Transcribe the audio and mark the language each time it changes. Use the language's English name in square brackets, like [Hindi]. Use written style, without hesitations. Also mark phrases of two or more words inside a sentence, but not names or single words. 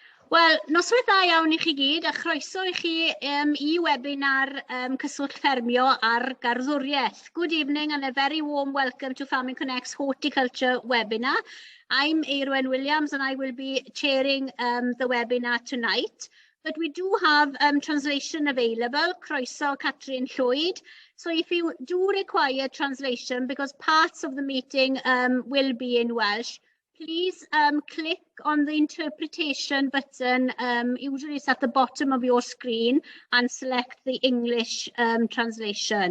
[Welsh] Wel, noswaith dda iawn I chi gyd, a chroeso I chi I webinar cyswllt ffermio ar garddwriaeth. [English] Good evening and a very warm welcome to Farming Connect's Horticulture webinar. I'm Eirwen Williams and I will be chairing the webinar tonight. But we do have translation available, [Welsh] croeso Catrin Llwyd. [English] So if you do require translation, because parts of the meeting will be in Welsh, please click on the interpretation button, usually it's at the bottom of your screen, and select the English translation.